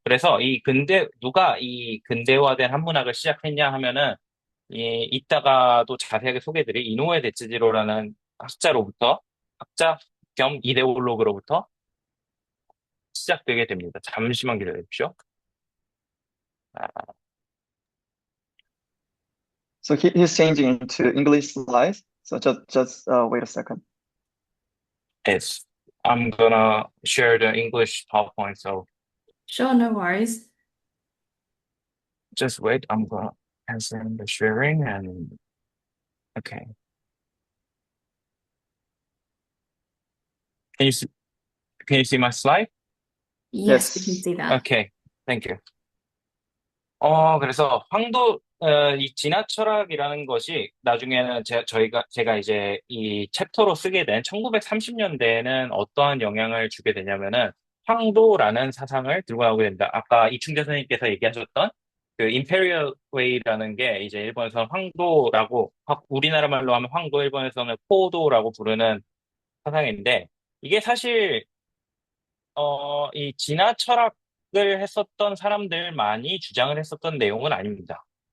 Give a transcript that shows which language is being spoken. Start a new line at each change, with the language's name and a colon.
Korean: 그래서 누가 이 근대화된 한문학을 시작했냐 하면은, 이따가도 자세하게 소개해드릴 이노우에 데츠지로라는 학자 겸 이데올로그로부터 시작되게 됩니다. 잠시만 기다려주십시오. 아,
English: So he's changing into English slides. So just wait a second. yes. I'm gonna share the English PowerPoint, so Sure, no worries. just wait. I'm gonna cancel the sharing and okay. Can you see, can you see my slide? Yes, we can Yes. see that. Okay, thank you.
Korean: 그래서 이 진화 철학이라는 것이 나중에는 제가 이제 이 챕터로 쓰게 된 1930년대에는 어떠한 영향을 주게 되냐면은 황도라는 사상을 들고 나오게 된다. 아까 이충재 선생님께서 얘기하셨던 그 Imperial Way라는 게 이제 일본에서는 황도라고, 우리나라 말로 하면 황도, 일본에서는 포도라고 부르는 사상인데 이게 사실 이 진화 철학을 했었던 사람들만이 주장을 했었던 내용은 아닙니다.